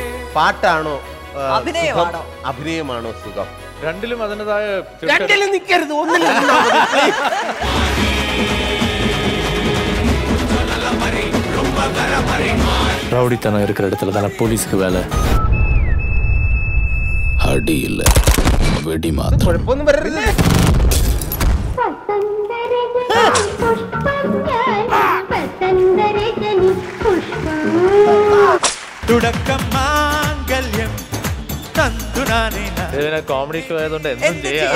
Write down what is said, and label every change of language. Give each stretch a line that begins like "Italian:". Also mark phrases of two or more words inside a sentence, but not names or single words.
Malayalam: പാട്ടാണോ അഭിനയമാണോ അഭിനയമാണോ സുഖം? രണ്ടിലും അതിൻ്റെതായ നിൽക്കരുത്, ഒന്നിലും.
Tamil: ரவுடித்தனம் இருக்கிற இடத்துல தானே போலீஸ்க்கு வேலை. அடி இல்ல, வெடி மாத்திரம்.
Malayalam: കുഴപ്പമൊന്നും വരരുത്. കോമഡി ഷോ ആയതുകൊണ്ട് എന്തും ചെയ്യാം.